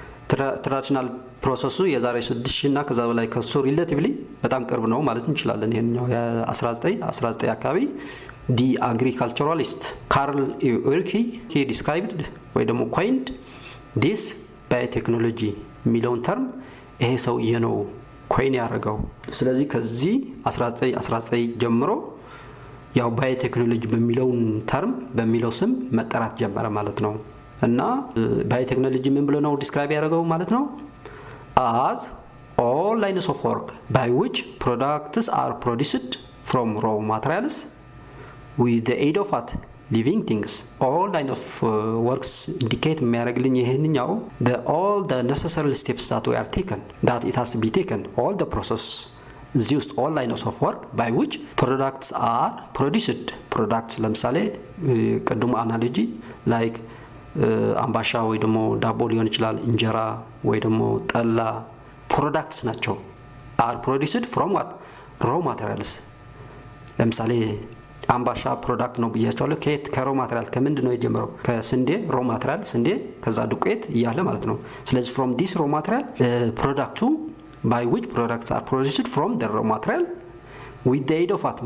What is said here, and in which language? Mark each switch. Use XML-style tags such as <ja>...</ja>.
<am>ከትራዲሽናል ፕሮሰሱ የዛሬ 6000 እና ከዛ በላይ ከሱ ሪሌቲቭሊ በጣም ቅርብ ነው ማለት እንችላለን። ይሄንኛው የ1919 አካባቢ</am> <en>the agriculturalist Carl Urquhart he described</en> <am>ወይ ደግሞ</am> <en>coined this biotechnology</en> <am>የሚለውን ተርም ይሄ ሰውዬ ነው ኮይን ያደረገው። ስለዚህ ከዚህ 1919 ጀምሮ ያው ባዮቴክኖሎጂ በሚለውን ተርም በሚለው ስም መጠራት ጀመረ ማለት ነው። እና ባዮቴክኖሎጂ ምን ብሎ ነው ዲስክራይብ ያደረገው ማለት ነው?</am> <en>as all lines of work by which products are produced from raw materials with the aid of what? Living things. All line of works indicate</en> <am>የሚያደርግልኝ ይሄንኛው</am> <en>all the necessary steps that we are taken, that it has to be taken, all the process</en> <am>እዚህ ውስጥ</am> <en>all lines of work by which products are produced.</en> <am>products ለምሳሌ ቅድሙ አናሎጂ like አምባሻ ወይ ደግሞ ዳቦ ሊሆን ይችላል፣ እንጀራ ወይ ደግሞ ጠላ products ናቸው።</am> <en>are produced from what?</en> <am>raw materials። ለምሳሌ አምባሻ ፕሮዳክት ነው ብያቸዋለሁ። ከሮ ማቴሪያል ከምንድን ነው የጀመረው? ከስንዴ ሮ ማቴሪያል፣ ስንዴ ከዛ ዱቄት እያለ ማለት ነው። ስለዚህ</am> <en>from this raw material ፕሮዳክቱ by which products are produced from the raw material with the aid of what?</en>